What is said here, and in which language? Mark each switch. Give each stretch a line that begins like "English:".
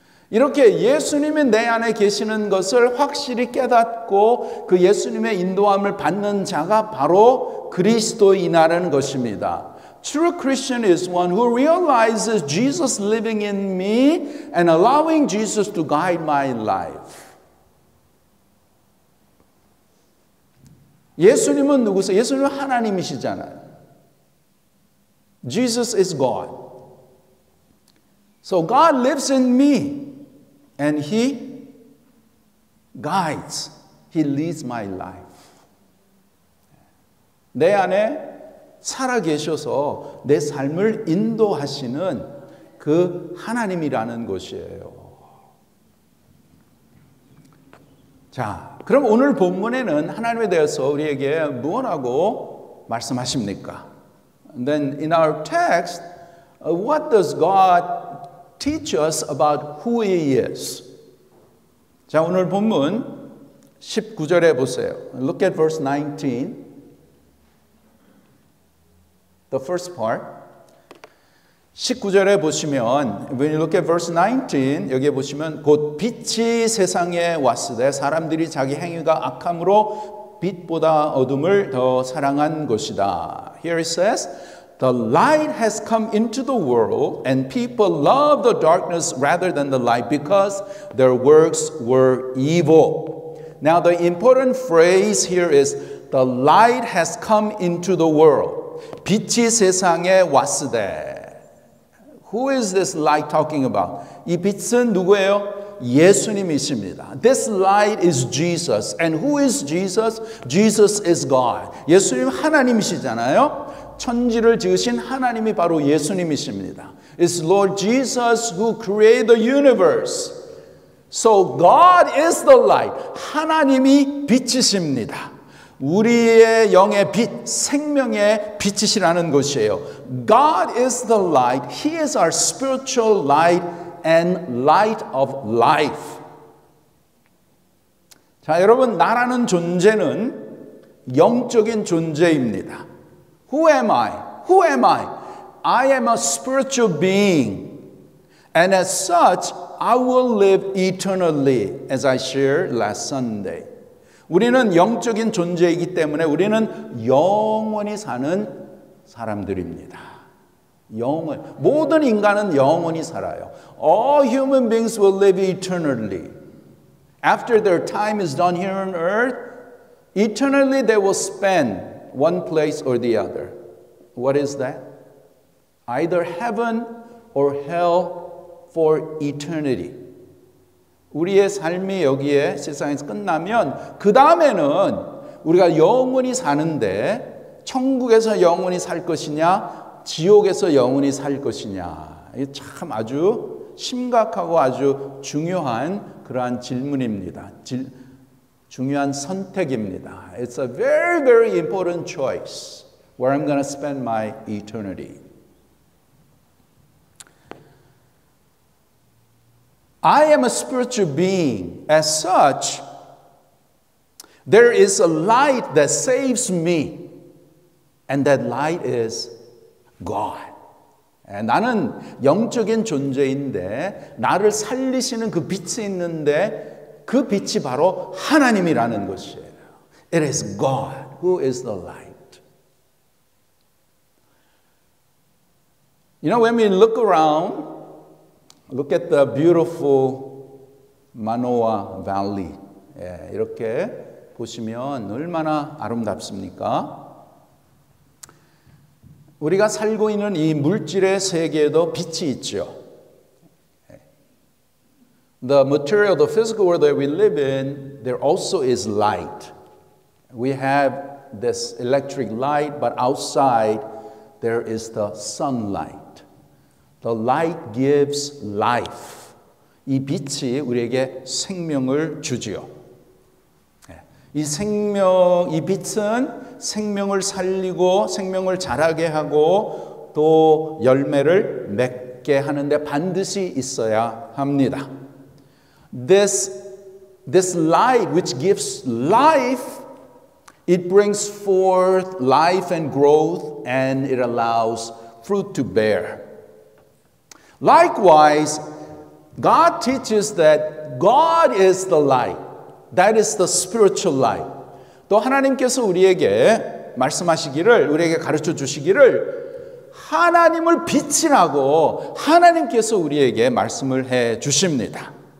Korean: 이렇게 예수님이 내 안에 계시는 것을 확실히 깨닫고 그 예수님의 인도함을 받는 자가 바로 그리스도인이라는 것입니다.
English: True Christian is one who realizes Jesus living in me and allowing Jesus to guide my life.
Korean: 예수님은 누구세요? 예수님은 하나님이시잖아요.
English: Jesus is God. So God lives in me. And He guides, He leads my life.
Korean: 내 안에 살아 계셔서 내 삶을 인도하시는 그 하나님이라는 것이에요. 자, 그럼 오늘 본문에는 하나님에 대해서 우리에게 무엇하고 말씀하십니까?
English: And then in our text, what does God teach us about who He is?
Korean: 자, 오늘 본문 19절에 보세요.
English: Look at verse 19. The first part.
Korean: 19절에 보시면
English: when you look at verse 19
Korean: 여기에 보시면 곧 빛이 세상에 왔으되 사람들이 자기 행위가 악함으로 빛보다 어둠을 더 사랑한 것이다.
English: Here it says, the light has come into the world and people love the darkness rather than the light because their works were evil. Now the important phrase here is the light has come into the world.
Korean: 빛이 세상에 왔으되.
English: Who is this light talking about?
Korean: 이 빛은 누구예요? 예수님이십니다.
English: This light is Jesus. And who is Jesus? Jesus is God.
Korean: 예수님 하나님이시잖아요. 천지를 지으신 하나님이 바로 예수님이십니다.
English: It's Lord Jesus who created the universe. So God is the light.
Korean: 하나님이 빛이십니다. 우리의 영의 빛, 생명의 빛이시라는 것이에요.
English: God is the light. He is our spiritual light and light of life.
Korean: 자, 여러분, 나라는 존재는 영적인 존재입니다.
English: Who am I? Who am I? I am a spiritual being. And as such, I will live eternally, as I shared last Sunday.
Korean: 우리는 영적인 존재이기 때문에 우리는 영원히 사는 사람들입니다. 영원. 모든 인간은 영원히 살아요.
English: All human beings will live eternally. After their time is done here on earth, eternally they will spend one place or the other. What is that? Either heaven or hell for eternity.
Korean: 우리의 삶이 여기에 세상에서 끝나면 그 다음에는 우리가 영원히 사는데 천국에서 영원히 살 것이냐 지옥에서 영원히 살 것이냐 이게 참 아주 심각하고 아주 중요한 그러한 질문입니다. 중요한 선택입니다.
English: It's a very, very important choice where I'm going to spend my eternity. I am a spiritual being. As such, there is a light that saves me. And that light is God.
Korean: 나는 영적인 존재인데 나를 살리시는 그 빛이 있는데 그 빛이 바로 하나님이라는 것이에요.
English: It is God who is the light. You know, when we look around, look at the beautiful Manoa Valley.
Korean: 이렇게 보시면 얼마나 아름답습니까? 우리가 살고 있는 이 물질의 세계에도 빛이 있죠.
English: The material, the physical world that we live in, there also is light. We have this electric light, but outside there is the sunlight. The light gives life.
Korean: 이 빛이 우리에게 생명을 주지요. 이 빛은 생명을 살리고 생명을 자라게 하고 또 열매를 맺게 하는데 반드시 있어야 합니다.
English: This light which gives life, it brings forth life and growth and it allows fruit to bear. Likewise, God teaches that God is the light. That is the spiritual light.
Korean: 또 하나님께서 우리에게 말씀하시기를, 우리에게 가르쳐 주시기를 하나님을 빛이라고 하나님께서 우리에게 말씀을 해 주십니다.